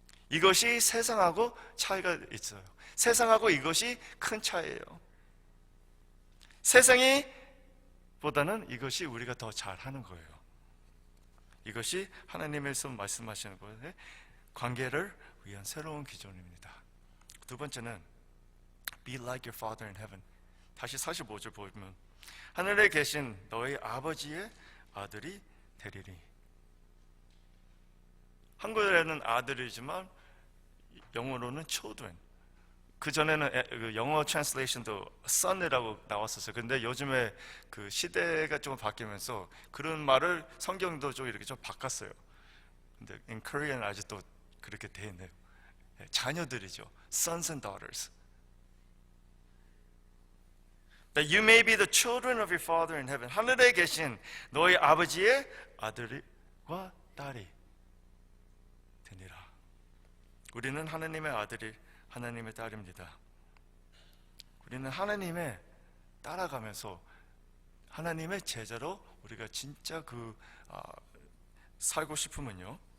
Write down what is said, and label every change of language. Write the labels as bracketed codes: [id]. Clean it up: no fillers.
[ko] 이것이 세상하고 차이가 있어요. 세상하고 이것이 큰 차이예요. 세상이 보다는 이것이 우리가 더 잘하는 거예요. 이것이 하나님에서 말씀하시는 것의 관계를 위한 새로운 기준입니다. 두 번째는 [en] Be like your Father in heaven. [ko] 다시 45절 보면 하늘에 계신 너희 아버지의 아들이 되리니. 한국어에는 아들이지만 영어로는 children. 그 전에는 영어 트랜슬레이션도 son이라고 나왔었어요. 근데 요즘에 그 시대가 좀 바뀌면서 그런 말을 성경도 좀 이렇게 좀 바꿨어요. 근데 [en] in Korean [ko] 아직도 그렇게 돼 있네요. 자녀들이죠. [en] Sons and daughters. That you may be the children of your Father in heaven. [ko] 하늘에 계신 너희 아버지의 아들과 딸이 되니라. 우리는 하나님의 아들이 하나님의 딸입니다. 우리는 하나님의 따라가면서 하나님의 제자로 우리가 진짜 살고 싶으면요.